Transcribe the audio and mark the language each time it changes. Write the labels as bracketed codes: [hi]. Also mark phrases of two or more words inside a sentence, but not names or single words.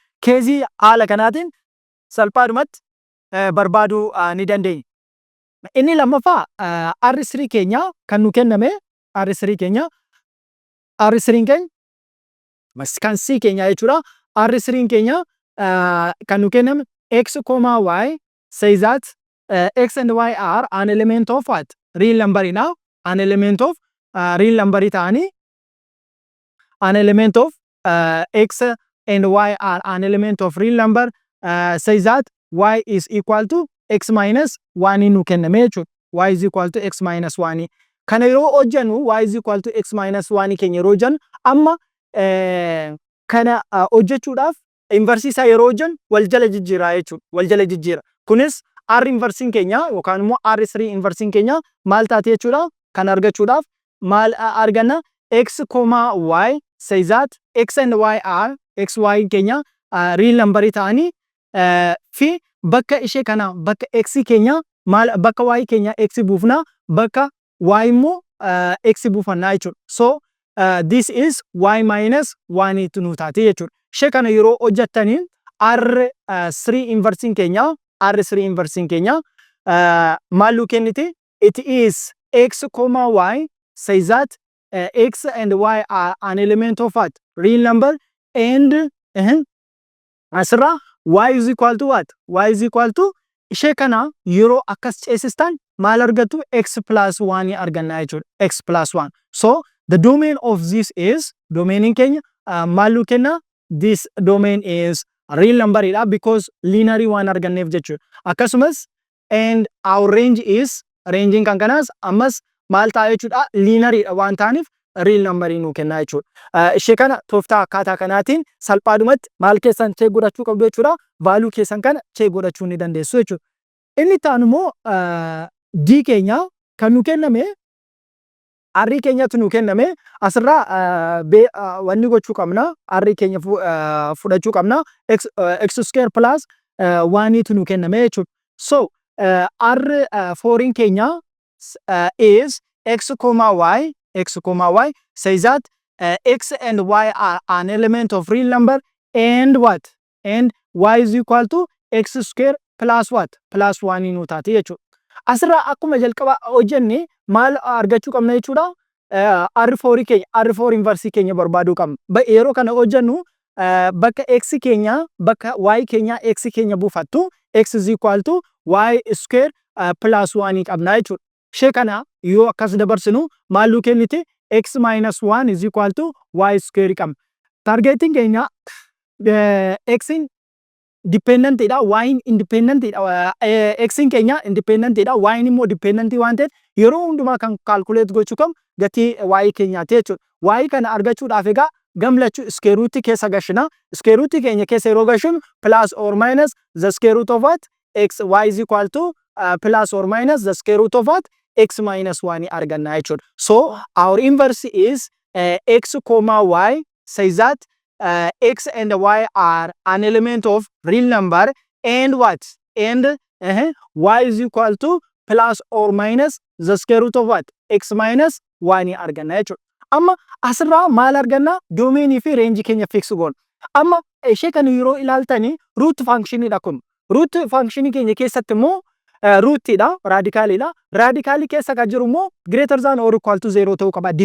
[om] Keezii haala kanaatiin salphaadhumatti barbaaduu ni dandeenya. Inni lammaffaa R3 keenya kan nu kenname R3 keenya kan C keenya jechuudha. R3 keenya kan nu kenname [en] x, y says that x and y are an element of what? Real number now. An element of real number ta'anii an element of x and y are an element of real number says that y is equal to x minus 1 [om] nu kenname jechuudha. [en] Y is equal to x minus 1. [om] Kana yeroo hojjannu [en] y is equal to x minus 1 [om] keenya yeroo hojjannu amma kana hojjechuudhaaf inversii isaa yeroo hojjannu wal jala jijjiira jechuudha. Wal jala jijjiira. Kunis R inversiin keenya yookaan immoo R3 inversiin keenya maal taate jechuudha. Kan argachuudhaaf maal arganna? X, y [en] says that x and y are x y [om] keenya [en] real number [om] ta'anii fi bakka ishee kana bakka x keenya maal bakka y keenya x buufna bakka y immoo x buufanna jechuudha. [en] So this is y minus 1 [om] nu taate jechuudha. Ishee kana yeroo hojjettaniin R3 inversiin keenya maal nu kenniti? [en] It is x, y says that x and y are an element of what? Real number and asirra y is equal to what? Y is equal to [om] ishee kana yeroo akkas ceesistan maal argatu? X plus 1 arganna jechuudha. [en] X plus 1. So the domain of this is domain [om] keenya maal nu kenna? [en] This domain is real number idha because linear [om] waan arganneef jechuudha. Akkasumas [en] and our range is ranging [om] kan kanas ammas maal ta'a jechuudha? Linear idha waan ta'aniif [en] real number [om] nu kenna jechuudha. Ishee kana tooftaa akkaataa kanaatiin salphaadhumatti maal keessan check godhachuu qabdu jechuudha. Value keessan kana check godhachuu ni dandeessu jechuudha. Inni taanu immoo D keenya kan nu kenname R keenyatu nu kenname asirraa wanni gochuu qabna. R keenya fudhachuu qabna. [en] X square plus 1 [om] tu nu kenname jechuudha. [en] So R4 keenya is x, y says that x and y are an element of real number and what? And y is equal to x square plus what? [om] Plus 1 nu taate jechuudha. Asirraa akkuma jalqaba hojjenne maal argachuu qabna jechuudha? R4 keenya R4 inversii keenya barbaaduu qabna. Yeroo kana hojjennu bakka x keenya bakka y keenya x keenya buufattu [en] x is equal to y square plus 1 [om] qabna jechuudha. Ishee kana yoo akkas dabarsinu maal nu kenniti? [en] X minus 1 is equal to y square qabna. Targeting keenya x in dependent idha, y [om] in independent idha. X in keenya independent idha, y in immoo dependent waan ta'eef yeroo hundumaa kan calculate gochuu qabnu gatii y keenyaati jechuudha. Y kana argachuudhaaf egaa gamlachuu square root keessa gashina. [en] Square root [om] keenya keessa yeroo gashinu [en] plus or minus the square root of what? X, y is equal to plus or minus the square root of what? [om] X minus 1 arganna jechuudha. [en] So our inverse is x, y says that x and y are an element of real number and what? And y is equal to plus or minus the square root of what? [om] X minus 1 arganna jechuudha. Amma asirraa maal arganna? Doomeenii fi reenjii keenya fix goona. Amma ishee kana yeroo ilaaltanii root functionidha kun. Root functionii keenya keessatti immoo rootidha, radicalidha. Radical keessa kan jiru immoo [en] greater than or equal to 0 [om] ta'uu qaba.